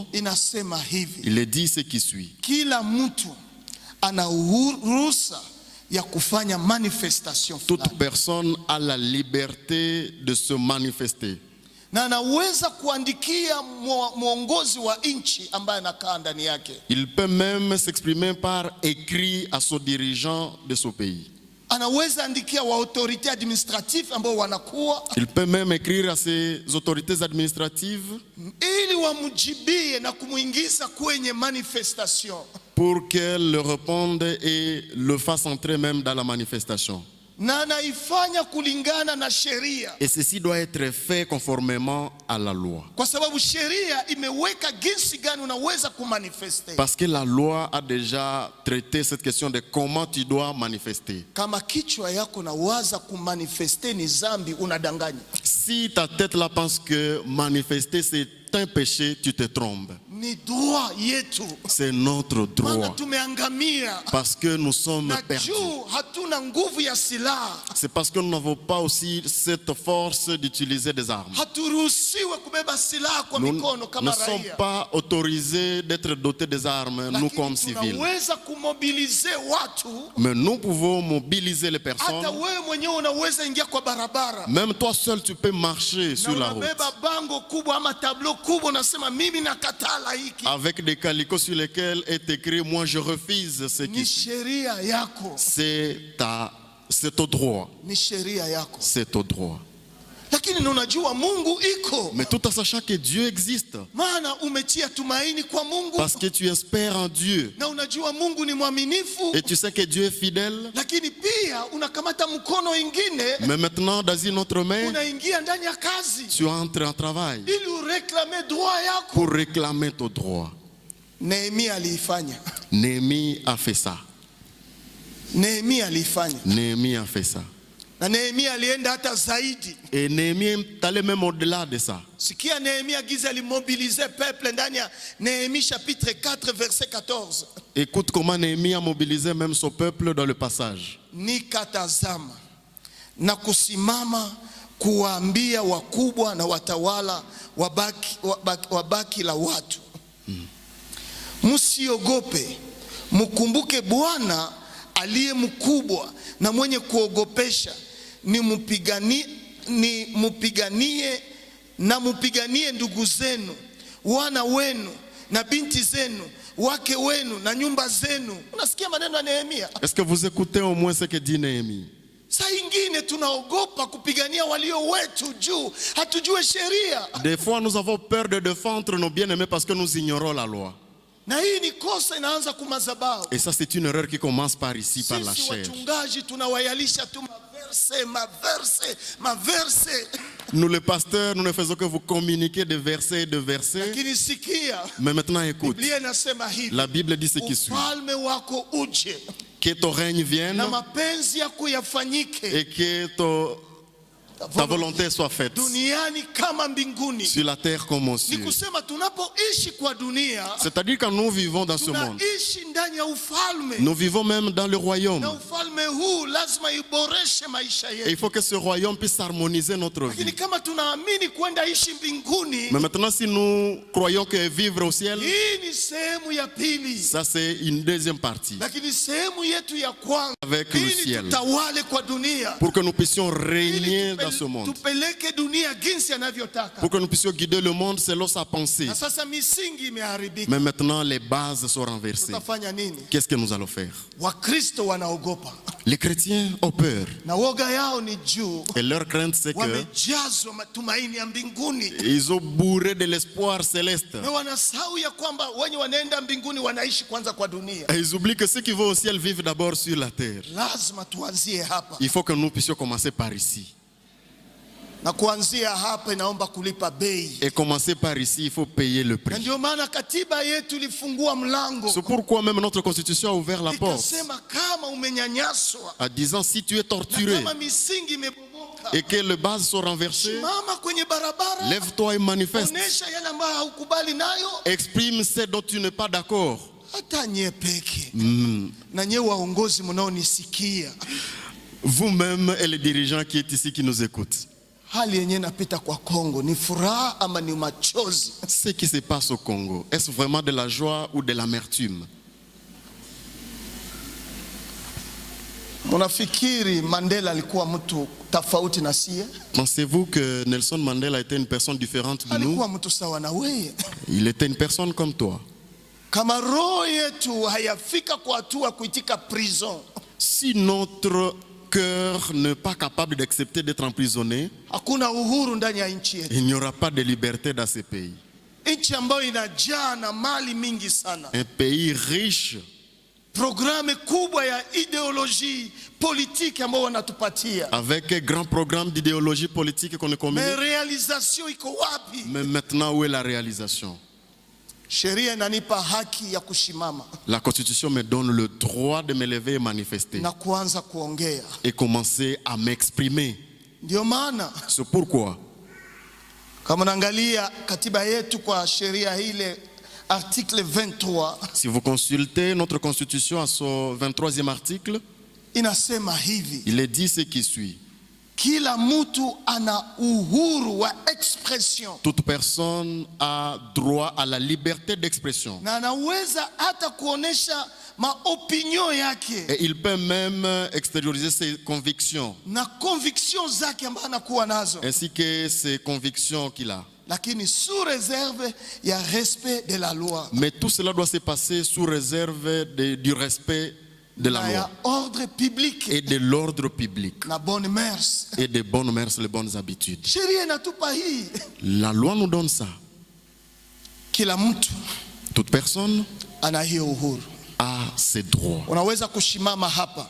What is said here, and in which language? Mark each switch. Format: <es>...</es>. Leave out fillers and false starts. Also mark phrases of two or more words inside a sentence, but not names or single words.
<sw>Inasema hivi.</sw> <fr>il est dit ce qui suit.</fr> <sw>Kila mtu ana ruhusa ya kufanya manifestation</sw> <fr>Toute</fr> <sw>fulani.</sw> <fr>personne a la liberté de se manifester.</fr> <sw>Na anaweza kuandikia mwongozi wa nchi ambaye anakaa ndani yake.</sw> <fr>Il peut même s'exprimer par écrit à son dirigeant de son pays.</fr> <sw>Anaweza andikia wa autorité administrative ambao wanakuwa.</sw> <fr>Il peut même écrire à ses autorités administratives</fr> <sw>ili wamjibie na kumuingiza kwenye manifestation.</sw> <fr>pour qu'elles le répondent et le fassent entrer même dans la manifestation.</fr> <sw>Na anaifanya kulingana na sheria.</sw> <fr>Et ceci doit être fait conformément à la loi.</fr> <sw>Kwa sababu sheria imeweka jinsi gani unaweza kumanifeste.</sw> <fr>Parce que la loi a déjà traité cette question de comment tu dois manifester.</fr> <sw>Kama kichwa yako na waza kumanifeste ni zambi, unadanganya.</sw> <fr>Si ta tête là pense que manifester c'est un péché, tu te trompes.</fr> <sw>Ni droit yetu.</sw> <fr>C'est notre</fr> <sw>Maana</sw> <fr>droit.</fr> <sw>tumeangamia.</sw> <fr>Parce que nous sommes</fr> <sw>Na</sw> <fr>perdus.</fr> <sw>juu hatuna nguvu ya silaha.</sw> <fr>C'est parce que nous n'avons pas aussi cette force d'utiliser des armes.</fr> <sw>Haturuhusiwe kubeba silaha kwa</sw> <fr>Nous</fr> <sw>mikono</sw> <fr>ne</fr> <sw>kama</sw> <fr>sommes</fr> <sw>raia.</sw> <fr>pas autorisés d'être dotés des armes, nous comme</fr> <sw>Lakini</sw> <fr>civils.</fr> <sw>tunaweza kumobilize watu.</sw> <fr>Mais nous pouvons mobiliser les personnes.</fr> <sw>Hata wewe mwenyewe unaweza ingia kwa barabara.</sw> <fr>Même toi seul, tu peux marcher</fr> <sw>Na</sw> <fr>sur la route.</fr> <sw>unabeba bango kubwa ama tableau kubwa, unasema mimi nakatala hiki.</sw> <fr>Avec des calicots sur lesquels est écrit « Moi, je refuse ce</fr> <sw>Ni</sw> <fr>qui... »</fr> <sw>sheria yako.</sw> <fr>C'est ton droit.</fr> <sw>Ni sheria yako.</sw> <fr>C'est ton droit.</fr> <sw>Lakini unajua Mungu iko.</sw> <fr>Mais tout en sachant que Dieu existe.</fr> <sw>Maana umetia tumaini kwa Mungu.</sw> <fr>Parce que tu espères en Dieu.</fr> <sw>Na unajua Mungu ni mwaminifu.</sw> <fr>Et tu sais que Dieu est fidèle.</fr> <sw>Lakini pia unakamata mkono ingine.</sw> <fr>Mais maintenant, dans une autre main,</fr> <sw>Unaingia ndani ya kazi.</sw> <fr>tu entres en travail.</fr> <sw>Ili ureklame droit yako.</sw> <fr>Pour réclamer ton droit.</fr> <sw>Nehemia aliifanya.</sw> <fr>Néhémie a fait ça.</fr> <sw>Nehemia aliifanya.</sw> <fr>Néhémie a fait ça.</fr> <sw>Na Nehemia alienda hata zaidi.</sw> <fr>Et Néhémie est allé même au-delà de ça.</fr> <sw>Sikia Nehemia giza alimobilize peuple ndani ya Nehemia</sw> <fr>chapitre 4 verset 14. Écoute comment Néhémie a mobilisé même son peuple dans le passage.</fr> <sw>Nikatazama na kusimama kuwaambia wakubwa na watawala wabaki la watu. Msiogope, mkumbuke Bwana aliye mkubwa na mwenye kuogopesha, mupiganie ndugu zenu, wana wenu na binti zenu, wake wenu na nyumba zenu. Unasikia maneno ya Nehemia?</sw> <fr>Est-ce que vous écoutez au moins ce que dit Néhémie?</fr> <sw>Saa ingine tunaogopa kupigania walio wetu juu hatujue sheria.</sw> <fr>Des fois nous avons peur de défendre nos bien-aimés parce que nous ignorons la loi.</fr> <sw>Na hii ni kosa inaanza kumazabao.</sw> <fr>Et ça c'est une erreur qui commence par ici, par la</fr> <sw>Sisi</sw> <fr>chair.</fr> <sw>wachungaji tunawayalisha tu maverse.</sw> <fr>Nous les pasteurs, nous ne faisons que vous communiquer des versets et de versets.</fr> <sw>Lakini sikia,</sw> <fr>Mais maintenant écoute,</fr> <sw>Biblia inasema hivi.</sw> <fr>la Bible dit ce qui suit.</fr> <sw>Ufalme wako uje</sw> <fr>Que ton règne vienne</fr> <sw>na mapenzi yako yafanyike</sw> <fr>et que ta volonté soit faite</fr> <sw>duniani kama mbinguni.</sw> <fr>sur la terre comme aux</fr> <sw>Ni</sw> <fr>cieux.</fr> <sw>kusema tunapoishi kwa dunia,</sw> <fr>C'est-à-dire quand nous vivons dans ce monde,</fr> <sw>tunaishi ndani ya ufalme.</sw> <fr>nous vivons même dans le royaume.</fr> <sw>Na ufalme huu lazima iboreshe maisha</sw> <fr>Et</fr> <sw>yetu.</sw> <fr>il faut que ce royaume puisse harmoniser notre</fr> <sw>Lakini</sw> <fr>vie.</fr> <sw>kama tunaamini kwenda ishi mbinguni,</sw> <fr>Mais maintenant si nous croyons que vivre au ciel,</fr> <sw>hii ni sehemu ya pili.</sw> <fr>ça c'est une deuxième partie.</fr> <sw>Lakini sehemu yetu ya kwanza,</sw> <fr>Avec le</fr> <sw>ili</sw> <fr>ciel.</fr> <sw>tutawale kwa dunia,</sw> <fr>Pour que nous puissions régner</fr> <sw>ili</sw> <fr>dans ce monde.</fr> <sw>tupeleke dunia jinsi anavyotaka.</sw> <fr>Pour que nous puissions guider le monde selon sa pensée.</fr> <sw>Na sasa misingi imeharibika.</sw> <fr>Mais maintenant les bases sont renversées.</fr> <sw>Tutafanya nini?</sw> <fr>Qu'est-ce que nous allons faire?</fr> <sw>Wakristo wanaogopa</sw> <fr>Les chrétiens ont peur.</fr> <sw>na woga yao ni juu,</sw> <fr>Et leur crainte c'est que</fr> <sw>wamejazwa matumaini ya mbinguni</sw> <fr>ils ont bourré de l'espoir céleste.</fr> <sw>na wanasahau ya kwamba wenye wanaenda mbinguni wanaishi kwanza kwa dunia.</sw> <fr>Et ils oublient que ceux qui vont au ciel vivent d'abord sur la terre.</fr> <sw>Lazima tuanzie hapa,</sw> <fr>Il faut que nous puissions commencer par ici.</fr> <sw>na kuanzia hapa inaomba kulipa bei.</sw> <fr>Et commencer par ici, il faut payer le</fr> <sw>Na</sw> <fr>prix.</fr> <sw>ndio maana katiba yetu ilifungua mlango,</sw> <fr>C'est pourquoi même notre constitution a ouvert la porte</fr> <sw>ikasema kama umenyanyaswa</sw> <fr>en disant si tu es</fr> <sw>na</sw> <fr>torturé</fr> <sw>kama misingi imebomoka,</sw> <fr>et que les bases sont renversées,</fr> <sw>simama kwenye barabara,</sw> <fr>lève-toi et manifeste.</fr> <sw>onesha yale ambayo haukubali nayo.</sw> <fr>Exprime ce dont tu n'es pas d'accord.</fr> <sw>Hata nye peke na nye waongozi mnaonisikia,</sw> <fr>vous-même et les dirigeants qui est ici qui nous écoutent.</fr> <sw>Hali yenyewe napita kwa Kongo ni furaha ama ni machozi?</sw> <fr>Ce qui se passe au Congo, est-ce vraiment de la joie ou de l'amertume?</fr> <sw>Unafikiri Mandela alikuwa mtu tofauti na sie?</sw> <fr>Pensez-vous que Nelson Mandela était une personne différente de nous?</fr> <sw>Alikuwa mtu sawa na wewe.</sw> <fr>Il était une personne comme toi.</fr> <sw>Kama roho yetu hayafika kwa hatua kuitika prison,</sw> <fr>Si notre cœur n'est pas capable d'accepter d'être emprisonné,</fr> <sw>hakuna uhuru ndani ya nchi yetu.</sw> <fr>il n'y aura pas de liberté dans ce pays.</fr> <sw>Nchi ambayo inajaa na mali mingi sana.</sw> <fr>Un pays riche,</fr> <sw>Programu kubwa ya ideoloji politiki ambayo wanatupatia.</sw> <fr>avec un grand programme d'idéologie politique qu'on est</fr> <sw>Mais</sw> <fr>communique.</fr> <sw>realization iko wapi?</sw> <fr>Mais maintenant, où est la réalisation?</fr> <sw>Sheria inanipa haki ya kushimama</sw> <fr>La Constitution me donne le droit de me lever et manifester</fr> <sw>na kuanza kuongea.</sw> <fr>et commencer à m'exprimer.</fr> <sw>Ndio maana</sw> <fr>C'est pourquoi,</fr> <sw>kama naangalia katiba yetu kwa sheria ile article 23</sw> <fr>si vous consultez notre Constitution à son 23e article,</fr> <sw>inasema hivi:</sw> <fr>il est dit ce qui suit.</fr> <sw>kila mtu ana uhuru wa expression</sw> <fr>Toute personne a droit à la liberté d'expression.</fr> <sw>na anaweza hata kuonesha maopinion yake</sw> <fr>Et il peut même extérioriser ses convictions,</fr> <sw>na conviction zake ambazo anakuwa nazo,</sw> <fr>ainsi que ses convictions qu'il a.</fr> <sw>lakini</sw> <fr>sous réserve</fr> <sw>ya</sw> <fr>respect de la loi Mais tout cela doit se passer sous réserve du respect de la</fr> <sw>na ya</sw> <fr>loi ordre public et de l'ordre public na bonne mœurs. et des bonnes mœurs, les bonnes habitudes.</fr> <sw>Sheria inatupa hii.</sw> <fr>La loi nous donne ça.</fr> <sw>Kila mtu</sw> <fr>Toute personne</fr> <sw>ana hiyo uhuru.</sw> <fr>a ses droits.</fr> <sw>Unaweza kushimama hapa,</sw>